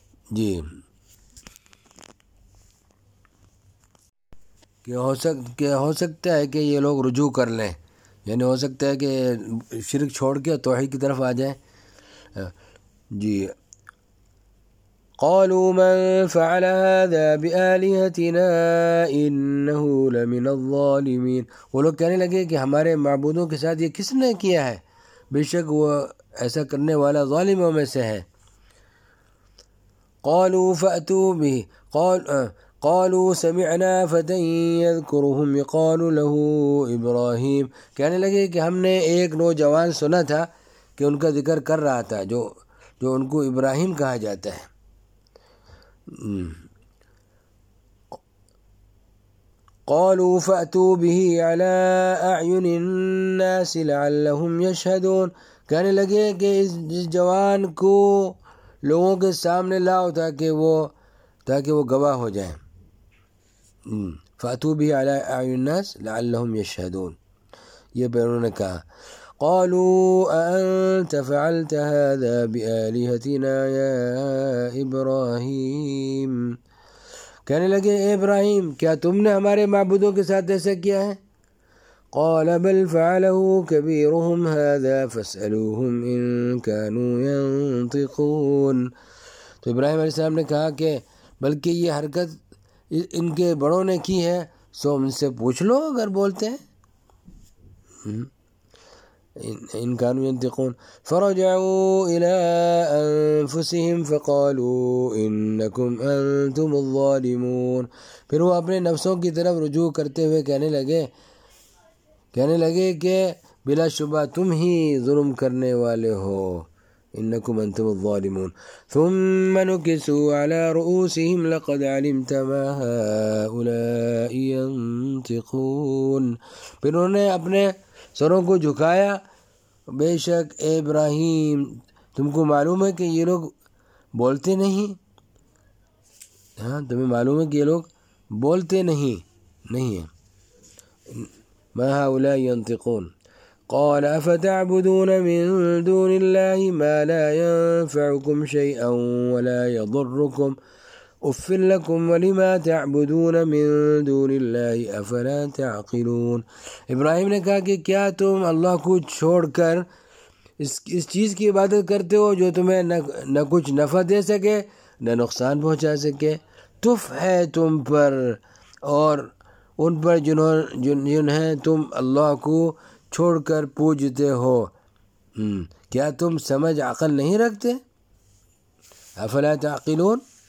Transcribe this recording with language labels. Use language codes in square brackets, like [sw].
[ur] جی کہ ہو سکتا ہے کہ یہ لوگ رجوع کر لیں، یعنی ہو سکتا ہے کہ شرک چھوڑ کے توحید کی طرف آ جائیں. جی [ar] قالوا من فعل هذا بآلهتنا إنه لمن الظالمين، [ur] وہ لوگ کہنے لگے کہ ہمارے معبودوں کے ساتھ یہ کس نے کیا ہے، بے شک وہ ایسا کرنے والا ظالموں میں سے ہے. [ar] قالوا فأتوا به قالوا سمعنا فتى يذكرهم يقال له إبراهيم، [ur] کہنے لگے کہ ہم نے ایک نوجوان سنا تھا کہ ان کا ذکر کر رہا تھا جو ان کو ابراہیم کہا جاتا ہے. [ar] قالوا فأتوا به على أعين الناس لعلهم يشهدون، [ur] کہنے لگے کہ اس جوان کو لوگوں کے سامنے لاؤ تاکہ وہ گواہ ہو جائیں. [ar] فأتوا به على أعين الناس لعلهم يشهدون، [ur] یہ پھر انہوں نے کہا. [ar] قالوا أنت فعلت هذا بآلهتنا يا إبراهيم، [ur] کہنے لگے اے ابراہیم کیا تم نے ہمارے معبودوں کے ساتھ ایسا کیا ہے. [ar] قال بل فعله كبيرهم هذا فاسألوهم إن كانوا ينطقون، [ur] تو ابراہیم علیہ السلام نے کہا کہ بلکہ یہ حرکت ان کے بڑوں نے کی ہے، سو ان سے پوچھ لو اگر بولتے ہیں. [ar] ان كانوا ينطقون فرجعوا الى انفسهم فقالوا انكم انتم الظالمون، [ur] پھر وہ اپنے نفسوں کی طرف رجوع کرتے ہوئے کہنے لگے کہ بلا شبہ تم ہی ظلم کرنے والے ہو. [ar] انكم انتم الظالمون ثم نكسوا على رؤوسهم لقد علمت ما هؤلاء ينطقون، [ur] پھر انہوں نے اپنے سروں کو جھکایا، بے شک اے ابراہیم تم کو معلوم ہے کہ یہ لوگ بولتے نہیں، ہاں تمہیں معلوم ہے کہ یہ لوگ بولتے نہیں ہیں. [ar] ما هؤلاء ينطقون قال افتعبدون من دون الله ما لا ينفعكم شيئا ولا يضركم اف لكم ولما تعبدون من دون الله افلا تعقلون، [ur] ابراہیم نے کہا کہ کیا تم اللہ کو چھوڑ کر اس چیز کی عبادت کرتے ہو جو تمہیں نہ کچھ نفع دے سکے نہ نقصان پہنچا سکے، تف ہے تم پر اور ان پر جنہیں تم اللہ کو چھوڑ کر پوجتے ہو، کیا تم سمجھ عقل نہیں رکھتے، [ar] افلا تعقلون.